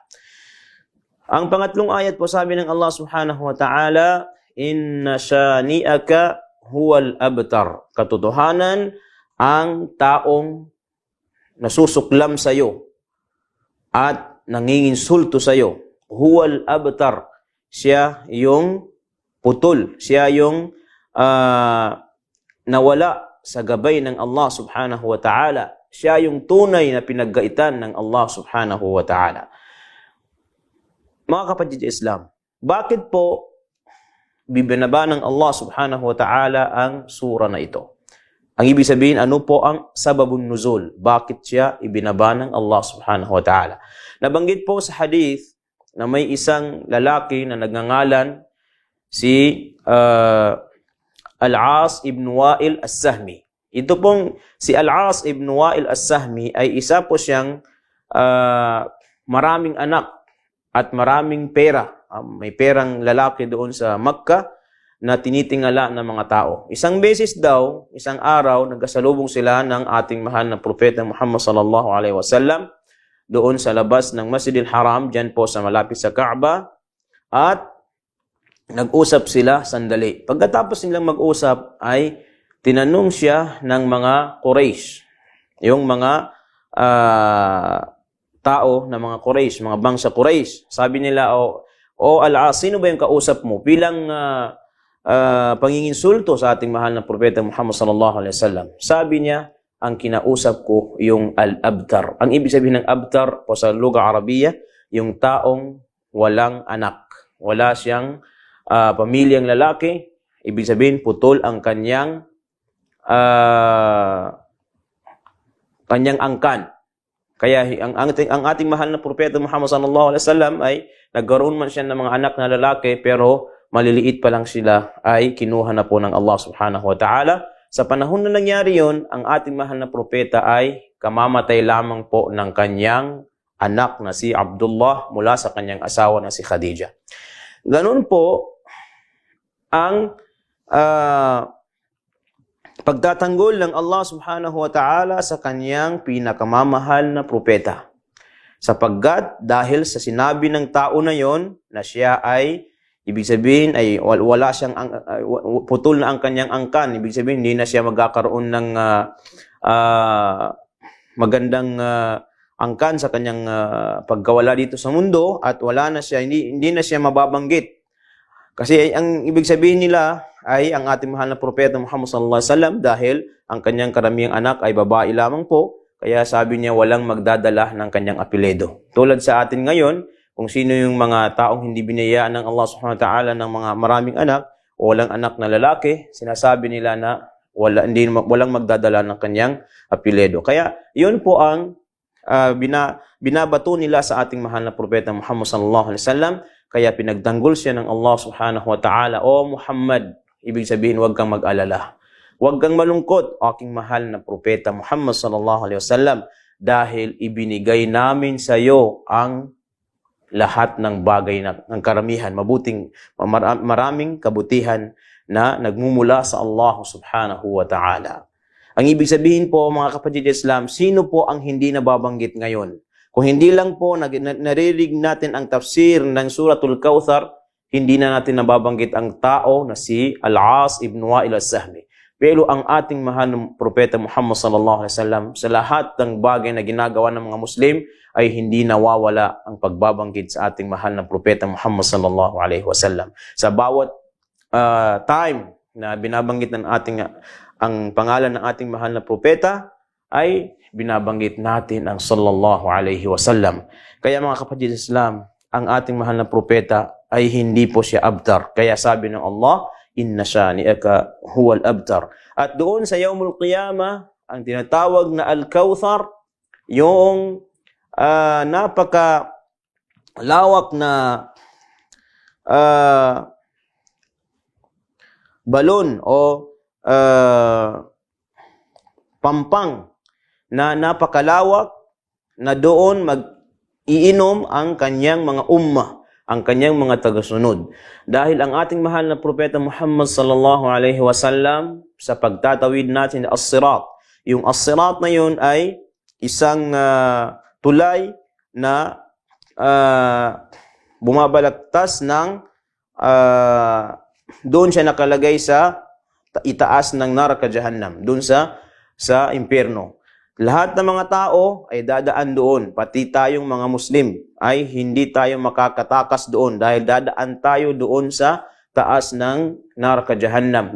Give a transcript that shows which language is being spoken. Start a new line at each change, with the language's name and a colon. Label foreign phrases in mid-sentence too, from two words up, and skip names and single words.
Filipino: Ang pangatlong ayat po sabi ng Allah
Arabic: سبحانه وتعالى, إن شانئك هو الأبتر.
Filipino: Katotohanan, ang taong nasusuklam sa iyo at nanginginsulto sa iyo,
Arabic: هو الأبتر.
Filipino: Siya yung putol, siya yung nawala sa gabay ng Allah
Arabic: سبحانه وتعالى.
Filipino: Siya yung tunay na pinaggaitan ng Allah
Arabic: سبحانه وتعالى.
Filipino: Mga kapatid Islam, bakit po bibinaba ng Allah
Arabic: سبحانه وتعالى
Filipino: ang sura na ito? Ang ibig sabihin, ano po ang
Arabic: سبب النزول?
Filipino: Bakit siya ibinaba ng Allah
Arabic: سبحانه وتعالى?
Filipino: Nabanggit po sa hadith na may isang lalaki na nagngangalan si Al-As ibn Wa'il As-Sahmi. Ito pong si Al-As ibn Wa'il As-Sahmi ay isa po siyang maraming anak at maraming pera. May perang lalaki doon sa Makkah na tinitingala ng mga tao. Isang beses daw, isang araw, nagkasalubong sila ng ating mahal na propeta Muhammad
Arabic: صلى الله عليه وسلم
Filipino: doon sa labas ng Masjidil Haram, dyan po sa malapit sa Kaaba, at nag-usap sila sandali. Pagkatapos nilang mag-usap ay tinanong siya ng mga Quraysh, yung mga tao na mga Quraysh, mga bangsa Quraysh. Sabi nila, O Al-As, sino ba yung kausap mo? Bilang panginginsulto sa ating mahal na propeta Muhammad
Arabic: صلى الله عليه وسلم.
Filipino: Sabi niya, ang kinausap ko yung al-abtar. Ang ibig sabihin ng abtar po sa
Arabic: لغة عربية,
Filipino: yung taong walang anak. Wala siyang pamilyang lalaki. Ibig sabihin, putol ang kanyang angkan. Kaya ang ating mahal na propeta Muhammad
Arabic: صلى الله عليه وسلم
Filipino: ay nagkaroon man siya ng mga anak na lalaki, pero maliliit pa lang sila, ay kinuha na po ng Allah
Arabic: سبحانه وتعالى.
Filipino: Sa panahon na nangyari yun, ang ating mahal na propeta ay kamamatay lamang po ng kanyang anak na si Abdullah mula sa kanyang asawa na si Khadija. Ganun po ang pagtatanggol ng Allah
Arabic: سبحانه وتعالى
Filipino: sa kanyang pinakamamahal na propeta. Sapagkat dahil sa sinabi ng tao na yon na siya ay ibig sabihin ay wala siyang putol na ang kanyang angkan. Ibig sabihin hindi na siya magkakaroon ng magandang angkan sa kanyang pagkawala dito sa mundo, at wala na siya, hindi na siya mababanggit. Kasi ang ibig sabihin nila ay ang ating mahal na propeta Muhammad
Arabic: صلى الله عليه وسلم,
Filipino: dahil ang kanyang karamihang anak ay babae lamang po, kaya sabi niya walang magdadala ng kanyang apelyido. Tulad sa atin ngayon, kung sino yung mga taong hindi binayaan ng Allah
Arabic: سبحانه وتعالى
Filipino: ng mga maraming anak o walang anak na lalaki, sinasabi nila na walang magdadala ng kanyang apelyido. Kaya yun po ang binabato nila sa ating mahal na propeta Muhammad
Arabic: صلى الله عليه وسلم.
Filipino: Kaya pinagtanggol siya ng Allah
Arabic: سبحانه وتعالى,
Filipino: O Muhammad, ibig sabihin huwag kang mag-alala. Huwag kang malungkot, aking mahal na propeta Muhammad
Arabic: صلى الله عليه وسلم,
Filipino: dahil ibinigay namin sa iyo ang lahat ng bagay ng karamihan, maraming kabutihan na nagmumula sa Allah
Arabic: سبحانه وتعالى.
Filipino: Ang ibig sabihin po, mga kapatid Islam, sino po ang hindi nababanggit ngayon? Kung hindi lang po narinig natin ang tafsir ng Suratul Kawthar, hindi na natin nababanggit ang tao na si Al-As ibn Wa'il As-Sahmi. Pero ang ating mahal na propeta Muhammad
Arabic: صلى الله عليه وسلم,
Filipino: sa lahat ng bagay na ginagawa ng mga Muslim, ay hindi nawawala ang pagbabanggit sa ating mahal na propeta Muhammad
Arabic: صلى الله عليه وسلم.
Filipino: Sa bawat time na binabanggit ang pangalan ng ating mahal na propeta, ay binabanggit natin ang
Arabic: صلى الله عليه وسلم.
Filipino: Kaya mga kapatid Islam, ang ating mahal na propeta ay hindi po siya abtar. Kaya sabi ng Allah,
Arabic: إن شانئك هو الأبتر.
Filipino: At doon sa
Arabic: يوم القيامة,
Filipino: ang tinatawag na Al-Kawthar, yung napaka-lawak na balon o pampang na napakalawak na doon mag-iinom ang kanyang mga ummah, ang kanyang mga tagasunod. Dahil ang ating mahal na propeta Muhammad
Arabic: صلى الله عليه وسلم,
Filipino: sa pagtatawid natin as-sirat, yung as-sirat na yun ay isang tulay na bumabalagtas ng doon siya nakalagay sa itaas ng Naraka Jahannam, doon sa impyerno. Lahat ng mga tao ay dadaan doon, pati tayong mga Muslim ay hindi tayo makakatakas doon dahil dadaan tayo doon sa taas ng Naraka Jahannam.